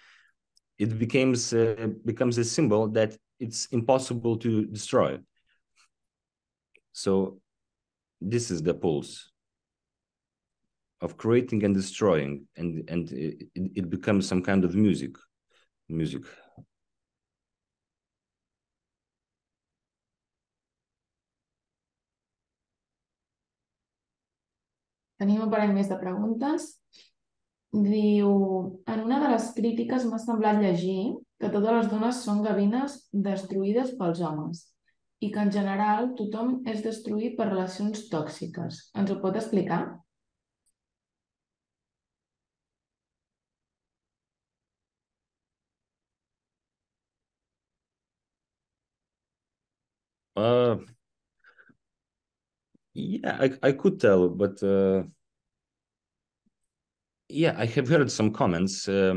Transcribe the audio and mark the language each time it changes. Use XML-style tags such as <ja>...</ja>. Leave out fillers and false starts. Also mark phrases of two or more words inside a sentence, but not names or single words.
<en>It becomes a symbol that it's impossible to destroy. So this is the pulse of creating and destroying, and it becomes some kind of music.</en> <ca>Tenim un parell més de preguntes. Diu, en una de les crítiques m'ha semblat llegir que totes les dones són gavines destruïdes pels homes i que en general tothom és destruït per relacions tòxiques. Ens ho pot explicar?</ca> <en>Yeah, I could tell, but yeah, I have heard some comments.</en>